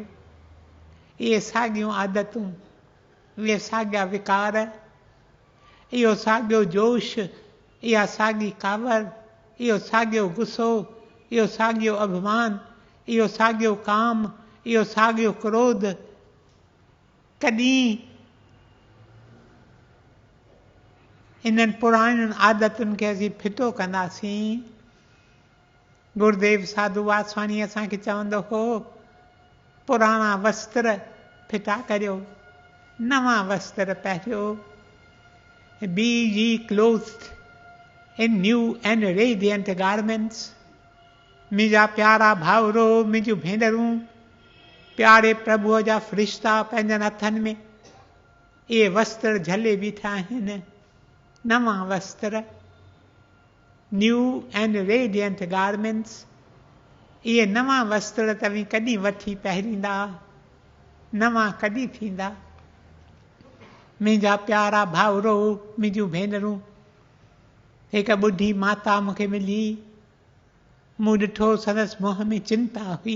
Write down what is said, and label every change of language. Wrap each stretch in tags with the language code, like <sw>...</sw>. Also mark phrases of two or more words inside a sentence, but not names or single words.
<sd>इहे साॻियूं आदतूं, इहे साॻिया विकार, इहो साॻियो जोश, इहा साॻी कावर, इहो साॻियो गुस्सो, इहो साॻियो अभिमान, इहो साॻियो काम, इहो साॻियो क्रोध, कॾहिं इन्हनि पुराणियुनि आदतुनि खे असीं फिटो कंदासीं। गुरुदेव साधू वासवाणी असांखे चवंदो हो, पुराणा वस्त्र फिटा करियो, नवां वस्त्र पहिरियो।</sd> <en>Be ye clothed in new and radiant garments.</en> <sd>मुंहिंजा प्यारा भाउरो, मुंहिंजूं भेनरूं, प्यारे प्रभुअ जा फ़रिश्ता पंहिंजनि हथनि में इहे वस्त्र झले बीठा आहिनि, नवां वस्त्र,</sd> <en>new and radiant garments.</en> <sd>इहे नवां वस्त्र तव्हीं कॾहिं वठी पहिरींदा, नवां कॾहिं थींदा। मुंहिंजा प्यारा भाउरो, मुंहिंजूं भेनरूं, हिकु ॿुढी माता मूंखे मिली, मूं ॾिठो संदसि मुंहं में चिंता हुई।</sd>